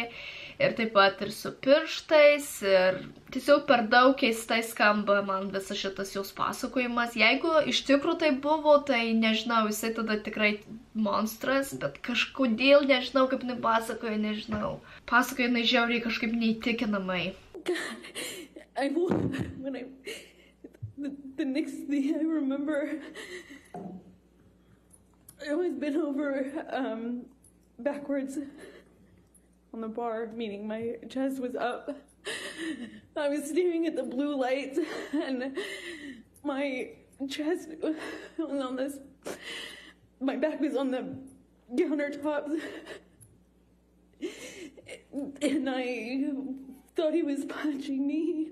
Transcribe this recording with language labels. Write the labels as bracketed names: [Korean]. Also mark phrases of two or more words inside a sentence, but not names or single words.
[Lithuanian] Ir taip pat ir su pirštais, ir tiesiog per daug keistai skamba man visas šitas jos pasakojimas. Jeigu iš tikrųjų tai buvo, tai nežinau, jisai tada tikrai monstras, bet kažkodėl nežinau, kaip jinai pasakoja, nežinau. Pasakoja jinai žiauriai kažkaip neįtikinamai. [English] The next thing I remember, I always been over backwards on the bar, meaning my chest was up. I was staring at the blue lights and my chest was on this, my back was on the countertops and I thought he was punching me.